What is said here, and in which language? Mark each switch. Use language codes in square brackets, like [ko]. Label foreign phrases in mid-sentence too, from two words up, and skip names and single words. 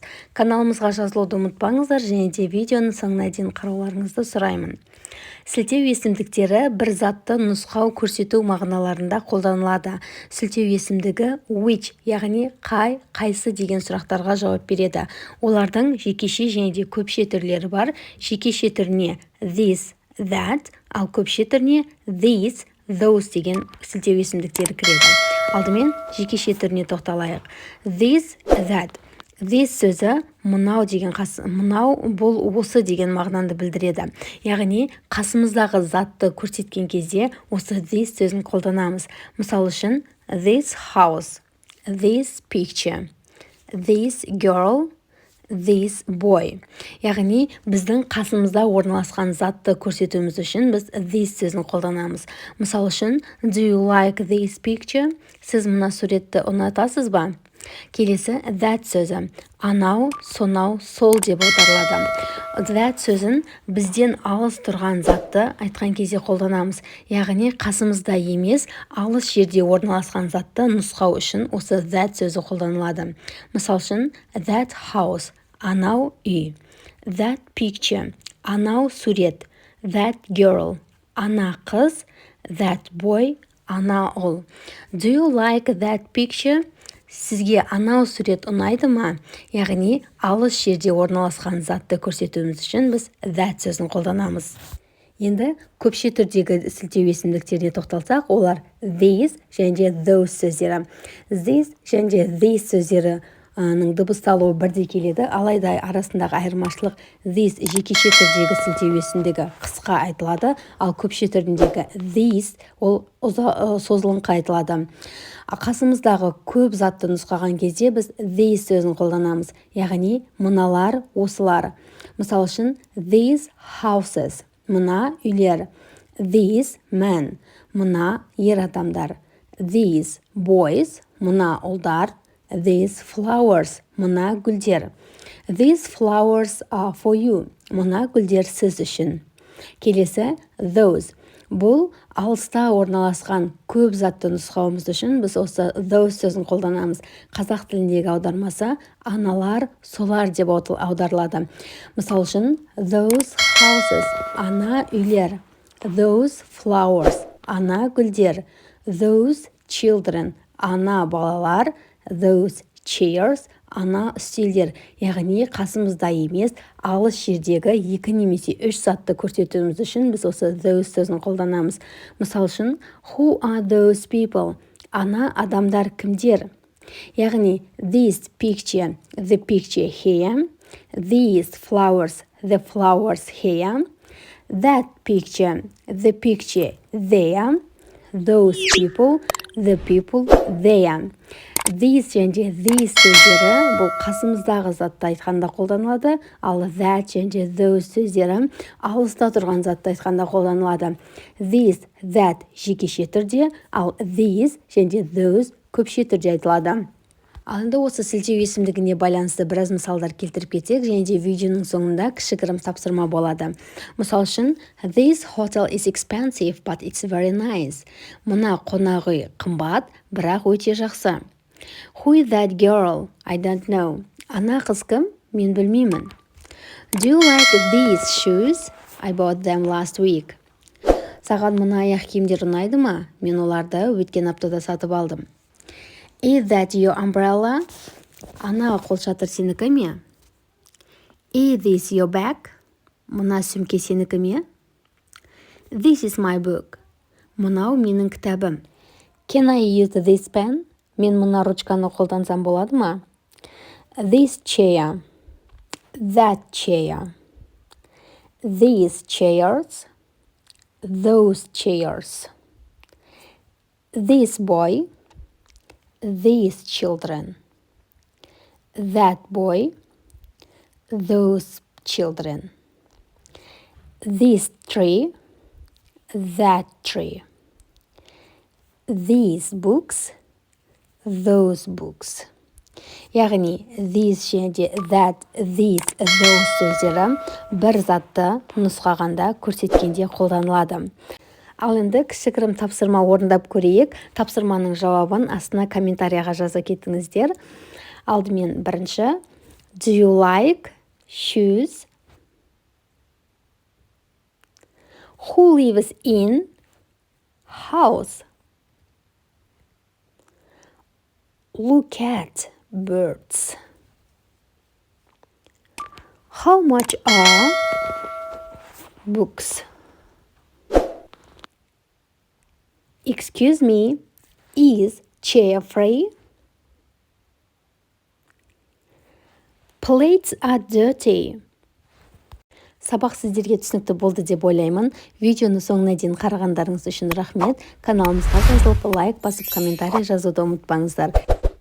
[kk] Каналымызға жазылуды ұмытпаңыздар, және де видеоны соңына дейін қарауларыңызды сұраймын. Сілтеу есімдіктері бір затты нұсқау көрсету мағыналарында қолданылады. Сілтеу есімдігі which, яғни қайсы деген сұрақтарға жауап береді. Олардың жекеше және де көпше түрлері бар. Жекеше түріне [en] this, that, [kk] ал көпше түріне [en] these, those [kk] деген сілтеу есімдіктері кіреді. Алдымен жекеше түріне тоқталайық. [en] This, that. [kk] This сөзі мынау деген мынау бұл осы деген мағынаны білдіреді. Яғни қасымыздағы затты көрсеткен кезде осы this сөзін қолданамыз. Мысал үшін [en] this house, this picture, this girl, this boy. [kk] Яғни біздің қасымызда орналасқан затты көрсетуіміз үшін біз this сөзін қолданамыз. Мысал үшін [en] do you like this picture? [kk] Сіз мына суретті ұнатасыз ба? Келесі that сөзі анау, сонау, сол деп аударылады. That сөзін бізден алыс тұрған затты айтқан кезде қолданамыз. Яғни қасымызда емес, алыс жерде орналасқан затты нұсқау үшін осы that сөзі қолданылады. Мысал үшін [en] that house, [kk] анау үй. [en] That picture, [kk] анау сурет. [en] That girl, [kk] ана қыз. [en] That boy, [kk] ана ұл. [en] Do you like that picture? [kk] Сізге анау сурет ұнайды ма? Яғни алыс жерде орналасқан затты көрсетуіміз үшін біз that сөзін қолданамыз. Енді көпше түрдегі сілтеу есімдіктеріне тоқталсақ, олар these және those сөздері. This және these сөздері дыбысталуы бірдей келеді, алайда арасындағы айырмашылық this жекеше түрдегі сілтеу есімдігі қысқа айтылады, ал көпше түріндегі this ол созылыңқы айтылады. Қасымыздағы көп затты нұсқаған кезде біз these сөзін қолданамыз, яғни мыналар, осылар. Мысал үшін [en] these houses, [kk] мына үйлер. [en] These men, [kk] мына ер адамдар. [en] These boys, [kk] мына ұлдар. [en] These flowers, [kk] мына гүлдер. [en] These flowers are for you, [kk] мына гүлдер сіз үшін. Келесі those. Бұл алыста орналасқан көп затты нұсқауымыз үшін біз осы those сөзін қолданамыз. Қазақ тіліндегі аудармасы аналар, солар деп аударылады. Мысал үшін [en] those houses, [kk] ана үйлер. [en] Those flowers, [kk] ана гүлдер. [en] Those children, [kk] ана балалар. [en] Those chairs, [kk] ана үстелдер. Яғни қасымызда емес, алыс жердегі екі немесе үш затты көрсетуіміз үшін біз осы those сөзін қолданамыз. Мысал үшін [en] who are those people? [kk] Ана адамдар кімдер? [en] Яғни this picture, the picture here. These flowers, the flowers here. That picture, the picture there. Those people, the people there. [kk] These және these сөздері бұл қасымыздағы затты айтқанда қолданылады, ал that және those сөздері алыста тұрған затты айтқанда қолданылады. [en] This, that [kk] жекеше түрде, ал these және those көпше түрде айтылады. Ал енді осы сілтеу есімдігіне байланысты біраз мысалдар келтіріп кетсек, және де видеоның соңында кішігірім тапсырма болады. Мысал үшін, [en] this hotel is expensive, but it's very nice. [kk] Мына қонақ үй қымбат, бірақ өте жақсы. [en] Who is that girl? I don't know. [kk] Ана қыз кім? Мен білмеймін. [en] Do you like these shoes? I bought them last week. [kk] Саған мына аяқ киімдер ұнайды ма? Мен оларды өткен аптада сатып алдым. [en] Is that your umbrella? [kk] Ана қолшатыр сенікі ме? [en] Is this your bag? [kk] Мына сөмке сенікі ме? [en] This is my book. [kk] Мынау менің кітабым. [en] Can I use this pen? [kk] Мен мына ручканы қолдансам болады ма? [en] This chair. That chair. These chairs. Those chairs. This boy. These children. That boy. Those children. This tree. That tree. These books. Those books. [kk] Яғни these және де [en] that, these, those [kk] сөздері бір затты нұсқағанда көрсеткенде қолданылады. Ал енді кішігірім тапсырма орындап көрейік. Тапсырманың жауабын астына комментарияға жаза кетіңіздер. Алдымен бірінші. [en] Do you like shoes? Who lives in house? Look at birds. How much are books? Excuse me, is chair free? Plates are dirty. [kk] Сабақ сіздерге түсінікті болды деп ойлаймын. Видеоны соңына дейін қарағандарыңыз үшін рахмет. Каналымызға жазылып, лайк басып, комментарий жазуды ұмытпаңыздар.